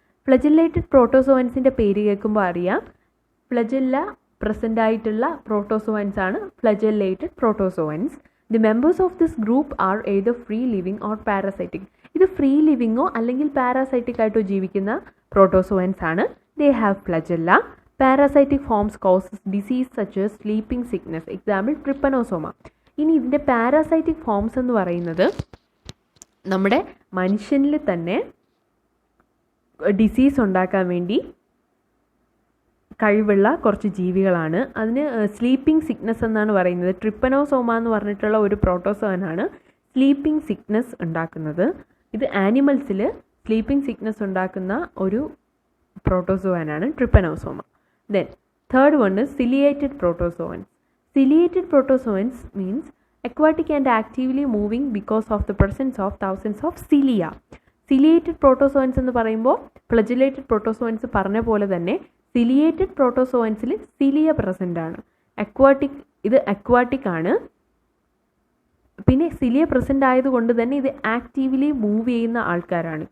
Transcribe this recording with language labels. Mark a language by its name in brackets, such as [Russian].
[Malayalam] ഫ്ലജുലേറ്റഡ് പ്രോട്ടോസോയൻസിൻ്റെ പേര് കേൾക്കുമ്പോൾ അറിയാം, ഫ്ലജല്ല പ്രസൻ്റ് ആയിട്ടുള്ള പ്രോട്ടോസോയൻസ് ആണ് ഫ്ലജുലേറ്റഡ് പ്രോട്ടോസോയൻസ്. [English] The members of this group are either free living or parasitic. [Malayalam] ഇത് ഫ്രീ ലിവിങ്ങോ അല്ലെങ്കിൽ പാരാസൈറ്റിക് ആയിട്ടോ ജീവിക്കുന്ന പ്രോട്ടോസോയൻസ് ആണ്. [English] They have flagella. Parasitic forms causes disease such as sleeping sickness. Example trypanosoma. [Malayalam] ഇനി ഇതിൻ്റെ പാരാസൈറ്റിക് ഫോംസ് എന്ന് പറയുന്നത് നമ്മുടെ മനുഷ്യനിൽ തന്നെ ഡിസീസ് ഉണ്ടാക്കാൻ വേണ്ടി കഴിവുള്ള കുറച്ച് ജീവികളാണ്. അതിന് സ്ലീപ്പിംഗ് സിക്നസ് എന്നാണ് പറയുന്നത്. ട്രിപ്പനോസോമ എന്ന് പറഞ്ഞിട്ടുള്ള ഒരു പ്രോട്ടോസോയനാണ് സ്ലീപ്പിംഗ് സിക്നസ് ഉണ്ടാക്കുന്നത്. ഇത് ആനിമൽസിൽ സ്ലീപ്പിംഗ് സിക്നസ് ഉണ്ടാക്കുന്ന ഒരു പ്രോട്ടോസോവനാണ് ട്രിപ്പനോസോമ. [English] Then third one is ciliated protozoans. Ciliated protozoans means aquatic and actively moving because of the presence of thousands of cilia. [Malayalam] Ciliated protozoans എന്ന് പറയുമ്പോൾ ഫ്ലജുലേറ്റഡ് പ്രോട്ടോസോവൻസ് പറഞ്ഞ പോലെ തന്നെ സിലിയേറ്റഡ് പ്രോട്ടോസോവൻസിൽ സിലിയ പ്രസൻ്റ് ആണ്. ഇത് അക്വാട്ടിക് ആണ്. പിന്നെ സിലിയ പ്രസൻ്റ് ആയതുകൊണ്ട് തന്നെ ഇത് ആക്റ്റീവ്ലി മൂവ് ചെയ്യുന്ന ആൾക്കാരാണ്.